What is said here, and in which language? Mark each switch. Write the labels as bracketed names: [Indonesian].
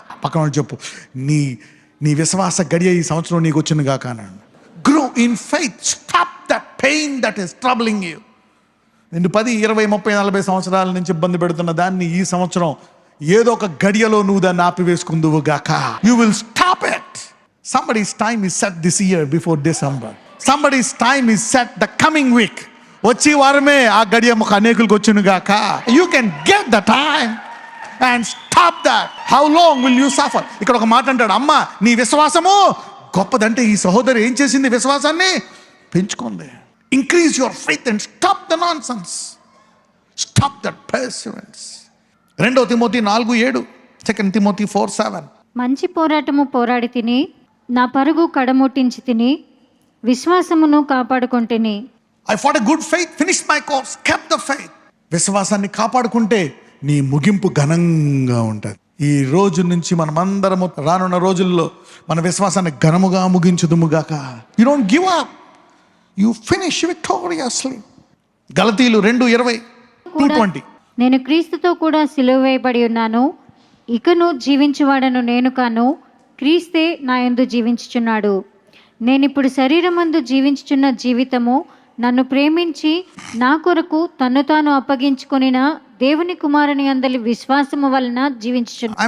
[Telugu] పక్కన చెప్పు, నీ విశ్వాస గడియ ఈ సంవత్సరం నీకు వచ్చింది గాక అన్నాడు. [English] Grow in faith. Stop that pain that is troubling you. [Telugu] నిన్ను 10, 20, 30, 40 సంవత్సరాల నుంచి ఇబ్బంది పెడుతున్న దాన్ని ఈ సంవత్సరం ఏదో ఒక గడియలో నువ్వు దాన్ని ఆపివేసుకుందువు గాక. [English] You will stop it. Somebody's time is set this year before December. Somebody's time is set the coming week. [Telugu] వచ్చి వారమే ఆ గడియ అనేకులకు వచ్చును గాక. [English] You can get the time and stop that. How long will you suffer? [Telugu] ఇక్కడ ఒక మాట అంటాడు, అమ్మ నీ విశ్వాసము గొప్పదంటే ఈ సహోదరి ఏం చేసింది? విశ్వాసాన్ని పెంచుకుంది. [English] Increase your faith and stop the nonsense. Stop that perseverance. [Telugu] 2 Timothy 4:7, 2 Timothy 4:7. మంచి పోరాటము పోరాడి తిని, నా పరుగు కడముట్టించి తిని, విశ్వాసమును కాపాడుకొంటిని. [English] I fought a good faith, finished my course, kept the faith. [Telugu] విశ్వాసాన్ని కాపాడుకుంటే నీ ముగింపు ఘనంగా ఉంటుంది. ఈ రోజు నుంచి మనమందరము రానున్న రోజుల్లో మన విశ్వాసాన్ని ఘనముగా ముగించుదుముగాక. [English] You don't give up. You finish victoriously. [Telugu] గలతీయులు 2:20, 2:20. నేను క్రీస్తుతో కూడా సిలువ వేయబడి ఉన్నాను, ఇకను జీవించువాడను నేను కాను, క్రీస్తే నా యందు జీవించుచున్నాడు. నేనిప్పుడు శరీరమందు జీవించుచున్న జీవితము నన్ను ప్రేమించి నా కొరకు తన్ను తాను అప్పగించుకొనిన దేవుని కుమారుని అందలి విశ్వాసము వలన జీవించుచున్నాను.